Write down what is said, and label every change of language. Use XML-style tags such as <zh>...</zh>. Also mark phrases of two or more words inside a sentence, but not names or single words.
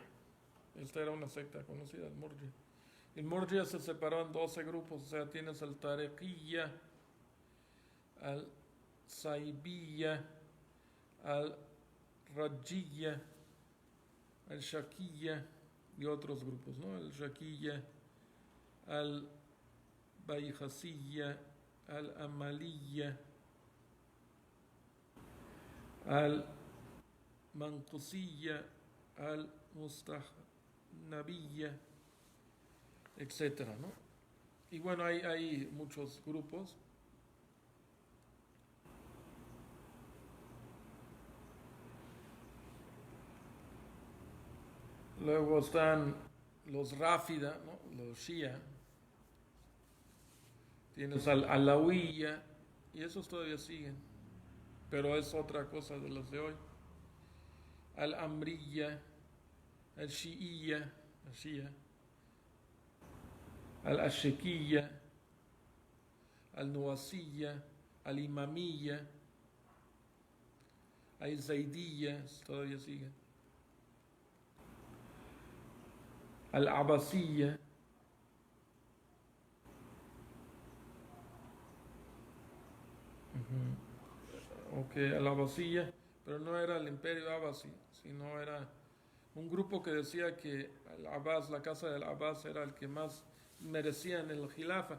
<es>Esta era una secta conocida, el Murjia. El Murjia se separó en 12 grupos, o sea, tienes al Tariqiyya, al Saibiyya, al Rajiyya, al Shakiyya y otros grupos, ¿no? El Shakiyya, al Bayhasiyya, al Amaliyya, al Manqusiyya, al Mustahnabiyya, etcétera, ¿no? Y bueno, hay muchos grupos. Luego están los Ráfida, ¿no? Los Shia. Tienes al Alawiyya, y esos todavía siguen, pero es otra cosa de los de hoy. Al Amriyya, al Shi'iyya, al Shia, al Ashekiyya, al Nuwasiyya, al Imamiyya, al Zaydiyya, todavía siguen. Al Abbasiyya, al Abbasiyya, pero no era el imperio Abbasi, sino era un grupo que decía que el Abbas, la casa del Abbas, era el que más merecía en el Khilafa.</es>